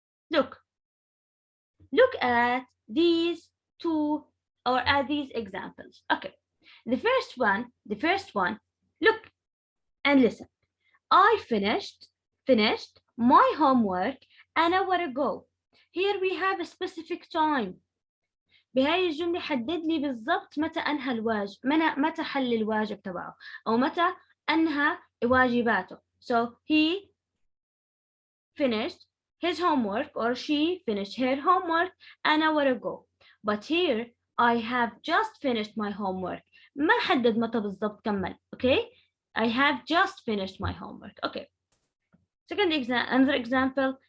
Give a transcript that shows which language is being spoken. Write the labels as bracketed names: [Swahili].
[English] Look at these two or at these examples. Okay, the first one, look and listen. I finished my homework an hour ago. Here we have a specific time. [Arabic] بهاي الجملة حدد لي بالضبط متى أنهى الواجب، متى حل الواجب تبعه أو متى أنهى واجباته. [English] So he finished his homework or she finished her homework an hour ago. But here I have just finished my homework. [Arabic] ما حدد متى بالضبط كمل. Okay? [English] I have just finished my homework. Okay. Second example, another example.